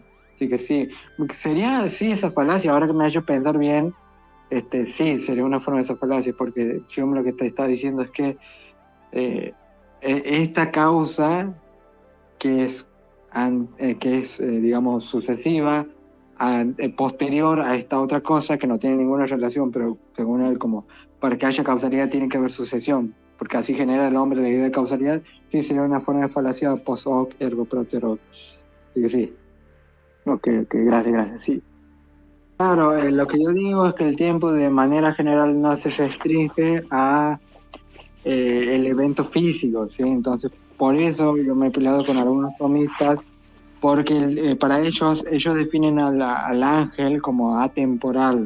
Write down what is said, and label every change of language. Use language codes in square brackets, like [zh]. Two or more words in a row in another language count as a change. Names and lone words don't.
[es] Así que sí, sería sí esa falacia, ahora que me ha hecho pensar bien, sí, sería una forma de esa falacia, porque Hume lo que te está diciendo es que eh, esta causa que es digamos, sucesiva, posterior a esta otra cosa que no tiene ninguna relación, pero según él, como para que haya causalidad tiene que haber sucesión, porque así genera el hombre la idea de causalidad, sí sería una forma de falacia [la] post hoc ergo propter hoc. [es] Así que sí. Ok, gracias, sí. Claro, lo que yo digo es que el tiempo de manera general no se restringe a el evento físico, ¿sí? Entonces, por eso yo me he peleado con algunos tomistas porque para ellos definen al ángel como atemporal.